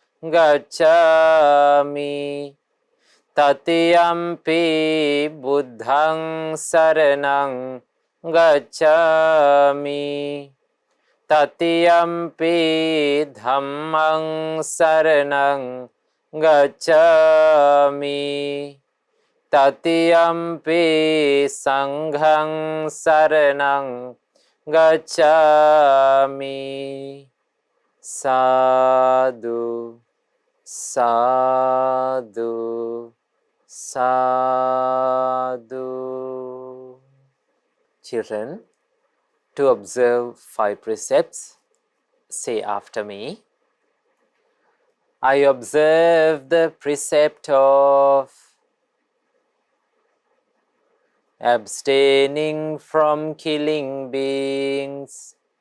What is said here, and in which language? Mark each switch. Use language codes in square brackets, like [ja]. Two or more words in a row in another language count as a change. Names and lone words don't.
[pi] gacchāmi, Tatiyampi buddhaṃ saranang gacchāmi, Tatiyampi dhammaṃ saranang gacchāmi, Tatiyampi sanghaṃ saranang gacchāmi. Sadhu, sadhu, sadhu. [en] Children, to observe 5 precepts, say after me. I observe the precept of abstaining from killing beings.